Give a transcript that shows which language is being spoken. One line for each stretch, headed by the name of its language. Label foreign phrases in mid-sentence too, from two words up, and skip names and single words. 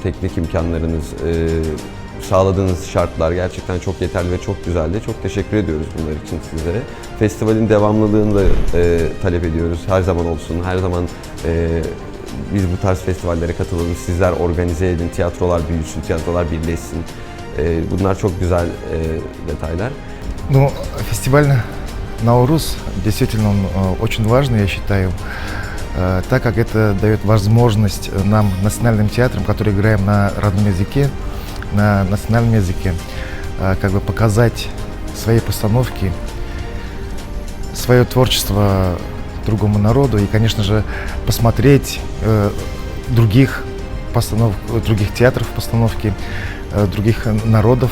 Turkish: Teknik imkanlarınız, sağladığınız şartlar gerçekten çok yeterli ve çok güzeldi. Çok teşekkür ediyoruz bunlar için sizlere. Festivalin devamlılığını da talep ediyoruz. Her zaman olsun, her zaman biz bu tarz festivallere katılalım. Sizler organize edin, tiyatrolar büyüsün, tiyatrolar birleşsin. Bunlar çok güzel detaylar.
Russian: Ну, фестиваль Наурuz действительно он очень важный, я считаю, так как это дает возможность нам, национальным театрам, которые играем на родном языке, на национальном языке, как бы показать свои постановки, свое творчество другому народу и, конечно же, посмотреть других театров постановки, других народов.